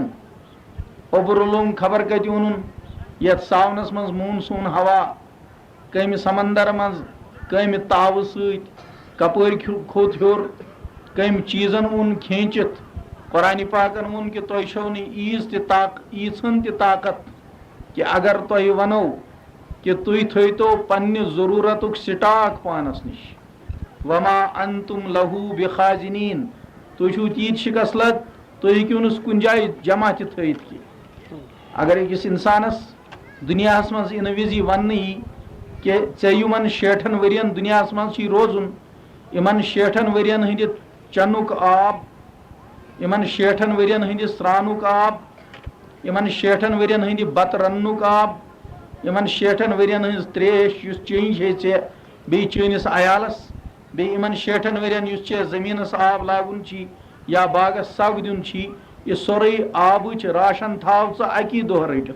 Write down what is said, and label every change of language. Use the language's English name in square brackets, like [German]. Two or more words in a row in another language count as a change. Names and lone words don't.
[Kashmiri] اوٚبرٕ لوٚنگ خبر کتہِ اوٚنُن یتھ ساونس منٛز مونسوٗن ہوا کمہِ سمندر منٛز کمہِ تاوٕ سۭتۍ کپٲرۍ کھوٚت ہیوٚر کمہِ چیٖزن اوٚن کھیٖنچِتھ. قرآنِ پاکن ووٚن کہِ تۄہہِ چھو نہٕ ییٖژھن تہِ طاقت کہ اگر تۄہہِ ونو کہ تُہۍ تھٲیتو پننہِ ضروٗرتُک سٹاک پانس نِش. [Arabic] وما انتم لہو بخازنین [Kashmiri] تُہۍ چھِو تیٖتۍ شکست لد تُہۍ ہیٚکِو نہٕ کُنہِ جایہِ جمع تہِ تھٲیِتھ کینٛہہ. اگر أکِس انسانس دُنیاہس منٛز اِنہٕ وِزِ وننہٕ یی کہ ژےٚ یِمن 60 ؤرین دُنیاہس منٛز چھُے روزُن یِمن 60 ؤرین ہٕنٛدِ چنُک آب یِمن 60 ؤرین ہٕنٛدِ سرٛانُک آب یِمن 60 ؤرین ہٕنٛدِ بتہٕ رننُک آب یِمن 60 ؤرین ہٕنٛز تریش یُس چیٚنۍ چھے ژےٚ بیٚیہِ چٲنِس عیالس بیٚیہِ یِمن 60 ؤرین یُس ژےٚ زٔمیٖنس آب لاگُن چھی یا باغس سگ دیُن چھی یہِ سورُے آبٕچ راشن تھاو ژٕ اکی دۄہ رٔٹِتھ.